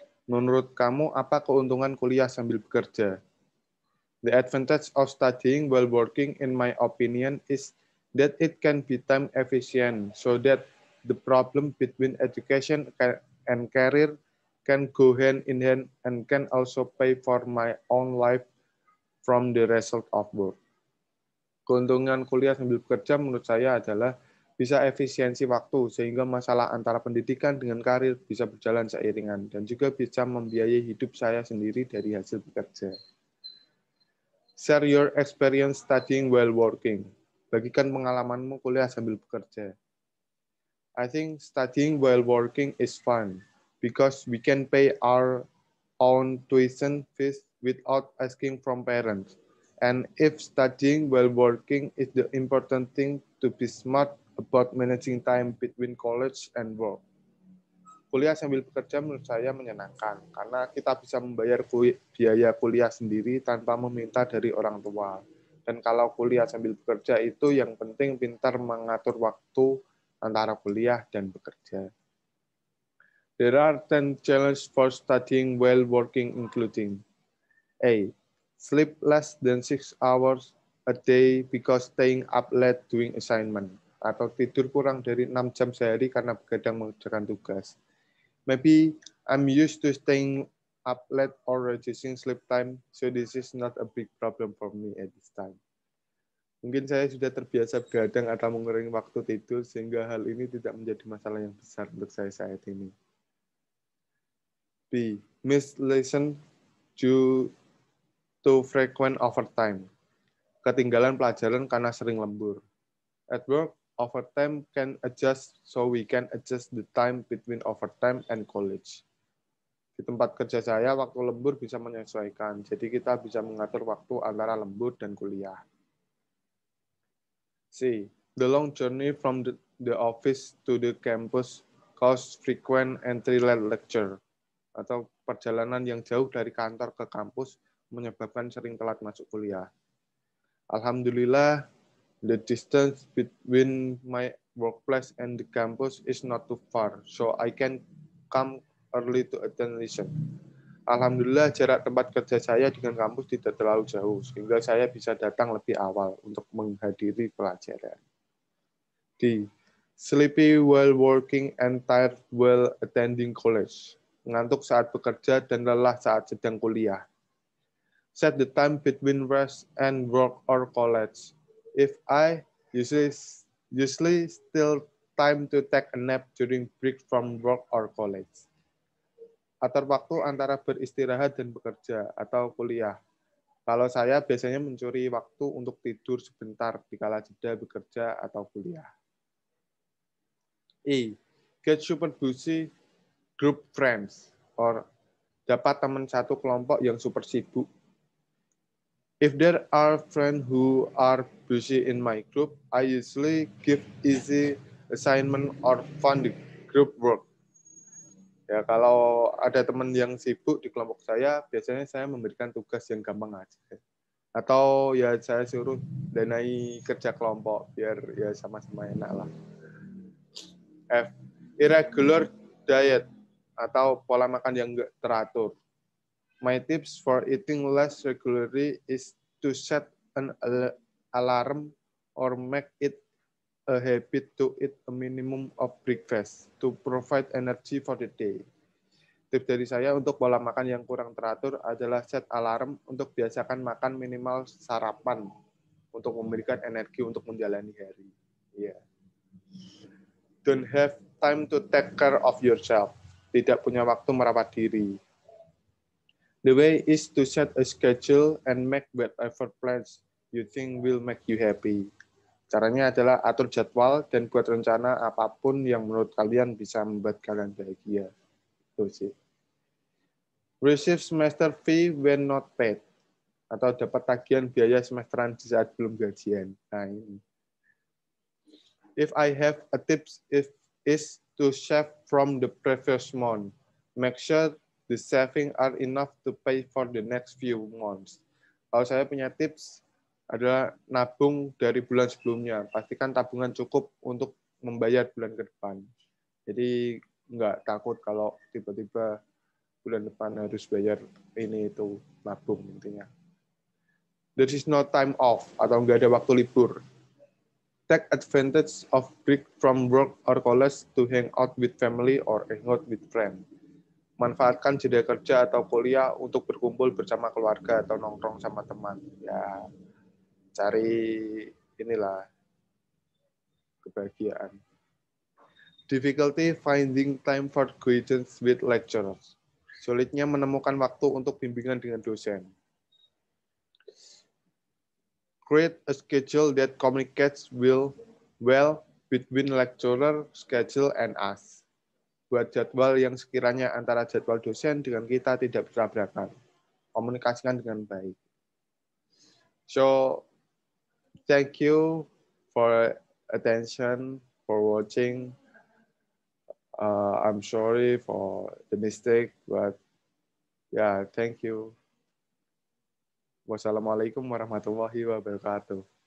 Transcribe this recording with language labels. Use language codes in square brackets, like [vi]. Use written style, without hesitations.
[id] Menurut kamu, apa keuntungan kuliah sambil bekerja? [en] The advantage of studying while working, in my opinion, is that it can be time efficient, so that the problem between education and career can go hand in hand and can also pay for my own life from the result of work. [id] Keuntungan kuliah sambil bekerja menurut saya adalah bisa efisiensi waktu, sehingga masalah antara pendidikan dengan karir bisa berjalan seiringan, dan juga bisa membiayai hidup saya sendiri dari hasil bekerja. [en] Share your experience studying while working. [id] Bagikan pengalamanmu kuliah sambil bekerja. [en] I think studying while working is fun because we can pay our own tuition fees without asking from parents. And if studying while working is the important thing, to be smart about managing time between college and work. [id] Kuliah sambil bekerja menurut saya menyenangkan karena kita bisa membayar biaya kuliah sendiri tanpa meminta dari orang tua. Dan kalau kuliah sambil bekerja itu yang penting pintar mengatur waktu antara kuliah dan bekerja. [en] There are 10 challenges for studying while working, including A. Sleep less than 6 hours a day because staying up late doing assignment, [id] atau tidur kurang dari 6 jam sehari karena begadang mengerjakan tugas. [en] Maybe I'm used to staying up late or reducing sleep time, so this is not a big problem for me at this time. [id] Mungkin saya sudah terbiasa begadang atau mengurangi waktu tidur, sehingga hal ini tidak menjadi masalah yang besar untuk saya saat ini. B. [en] Miss lesson due to frequent overtime. [id] Ketinggalan pelajaran karena sering lembur. [en] At work, overtime can adjust, so we can adjust the time between overtime and college. [id] Di tempat kerja saya, waktu lembur bisa menyesuaikan, jadi kita bisa mengatur waktu antara lembur dan kuliah. [en] C. The long journey from the office to the campus cause frequent entry late lecture, [id] atau perjalanan yang jauh dari kantor ke kampus menyebabkan sering telat masuk kuliah. [en] Alhamdulillah, the distance between my workplace and the campus is not too far, so I can come early to attend lesson. [id] Alhamdulillah, jarak tempat kerja saya dengan kampus tidak terlalu jauh, sehingga saya bisa datang lebih awal untuk menghadiri pelajaran. D. [en] Sleepy while working and tired while attending college. [id] Ngantuk saat bekerja dan lelah saat sedang kuliah. [en] Set the time between rest and work or college. If I usually still time to take a nap during break from work or college. [id] Atur waktu antara beristirahat dan bekerja atau kuliah. Kalau saya biasanya mencuri waktu untuk tidur sebentar di kala jeda bekerja atau kuliah. E. [en] Get super busy group friends, or [id] dapat teman satu kelompok yang super sibuk. [en] If there are friends who are busy in my group, I usually give easy assignment or fun group work. [id] Ya, kalau ada teman yang sibuk di kelompok saya, biasanya saya memberikan tugas yang gampang aja. Atau ya saya suruh danai kerja kelompok, biar ya sama-sama enak lah. F. [en] Irregular diet, [id] atau pola makan yang nggak teratur. [en] My tips for eating less regularly is to set an alarm or make it a habit to eat a minimum of breakfast to provide energy for the day. [id] Tips dari saya untuk pola makan yang kurang teratur adalah set alarm untuk biasakan makan minimal sarapan untuk memberikan energi untuk menjalani hari. [en] Yeah. Don't have time to take care of yourself. [id] Tidak punya waktu merawat diri. [en] The way is to set a schedule and make whatever plans you think will make you happy. [id] Caranya adalah atur jadwal dan buat rencana apapun yang menurut kalian bisa membuat kalian bahagia. Itu sih. [en] Receive semester fee when not paid. [id] atau dapat tagihan biaya semesteran di saat belum gajian. Nah, ini. [en] If I have a tips, is to save from the previous month. Make sure the saving are enough to pay for the next few months. [id] Kalau saya punya tips adalah nabung dari bulan sebelumnya. Pastikan tabungan cukup untuk membayar bulan ke depan. Jadi nggak takut kalau tiba-tiba bulan depan harus bayar ini itu, nabung intinya. [en] There is no time off [id] atau nggak ada waktu libur. [en] Take advantage of break from work or college to hang out with family or hang out with friends. [id] Manfaatkan jeda kerja atau kuliah untuk berkumpul bersama keluarga atau nongkrong sama teman. Ya, cari inilah kebahagiaan. [en] Difficulty finding time for guidance with lecturers. [id] Sulitnya menemukan waktu untuk bimbingan dengan dosen. [en] Create a schedule that communicates well between lecturer, schedule, and us. [id] Buat jadwal yang sekiranya antara jadwal dosen dengan kita tidak bertabrakan. Komunikasikan dengan baik. [en] So, thank you for attention, for watching. I'm sorry for the mistake, but yeah, thank you. Wassalamualaikum warahmatullahi wabarakatuh.